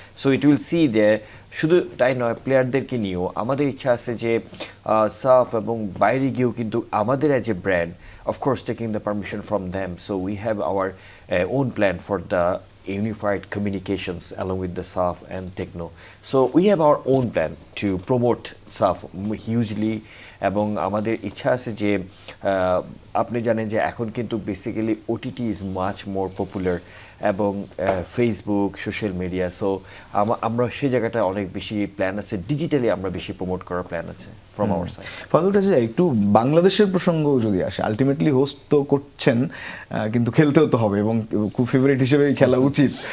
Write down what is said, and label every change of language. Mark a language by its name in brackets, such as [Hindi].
[Bangla] So it will see যে শুধু তাই নয়, প্লেয়ারদেরকে নিয়েও আমাদের ইচ্ছা আছে যে সাফ এবং বাইরে গিয়েও কিন্তু আমাদের as a brand, [English] Of course taking the permission from them. So we have our own plan for the unified communications along with the SAF and Tecno. So we have our own plan to promote SAF hugely, [Bangla] এবং আমাদের ইচ্ছা আছে যে আপনি জানেন যে এখন কিন্তু basically OTT [English] is much more popular [Bangla] এবং ফেসবুক সোশ্যাল মিডিয়া, সো আমরা সেই জায়গাটা অনেক বেশি প্ল্যান আছে, ডিজিটালি আমরা বেশি প্রমোট করার প্ল্যান আছে [English] From our side. [Bangla] ফাজল কাছে একটু বাংলাদেশের প্রসঙ্গ যদি আসে, আলটিমেটলি হোস্ট তো করছেন কিন্তু খেলতেও তো হবে এবং খুব ফেভারিট হিসেবেই খেলা উচিত।